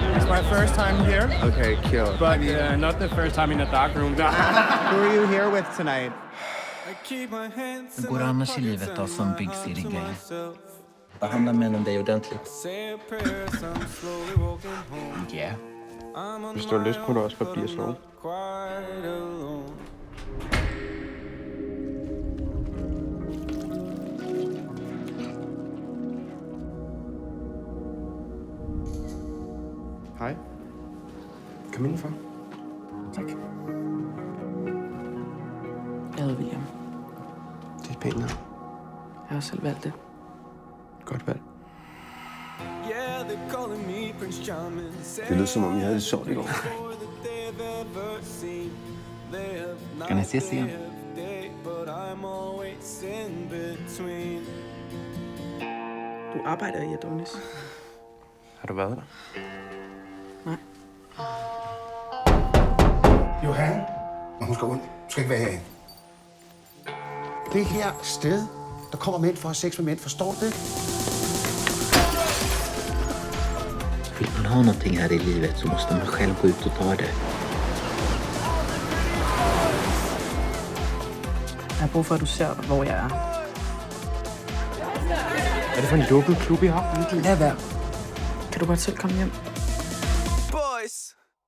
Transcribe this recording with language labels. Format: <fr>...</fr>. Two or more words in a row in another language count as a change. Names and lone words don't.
<en>my first time here. Okay, kill. But not the first time in a dark room. Who are you here with tonight?</en> <sv>Hur går det annars i livet då som</sv> <en>Big City-</en> <sv>gay? Behandlar männen dig ordentligt? Ja.</sv> <da>Hvis du har lyst, må du også bare blive at sove. Hej. Kom indenfor. Tak. Jeg hedder William. Det er et pænt navn. Jeg har selv valgt det. Godt valg. Det lød som om, I havde det sjovt i går.</da> <sv>Ska ni ses igen?</sv> <da>Du arbejder i Adonis. Har du været der? Nej. Johan, når hun skal rundt, skal ikke være herinde. Det her sted, der kommer mænd for at have sex med mænd, forstår du det?</da> <sv>Vill man ha någonting här i livet så måste man själv gå ut och ta det.</sv> <da>Jeg har brug for, at du ser, hvor jeg er. Er det for en lukket klub, I har? Lad være. Kan du godt selv komme hjem? Boys.</da>